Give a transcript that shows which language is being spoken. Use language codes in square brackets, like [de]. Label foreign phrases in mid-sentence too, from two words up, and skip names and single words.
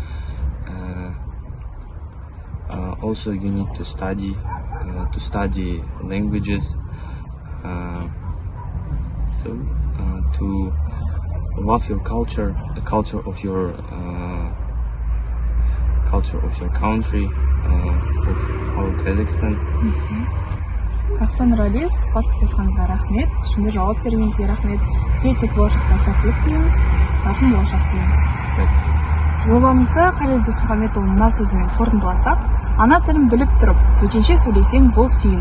[en] Also, you need to study languages. To love your culture, the culture of your country, of our Kazakhstan. [kk] Жақсы Нұрали, сұхбат жасағаныңызға рахмет. Шынды жауап бергеніңізге рахмет. Сізге тек болашақта сәттілік тілейміз, жарқын болашақ тілейміз. Жобамызды Қалел Досмұхамедұлының мына сөзімен қорытындыласақ, ана тілін біліп тұрып, бөтенше сөйлесең бұл сүйініш.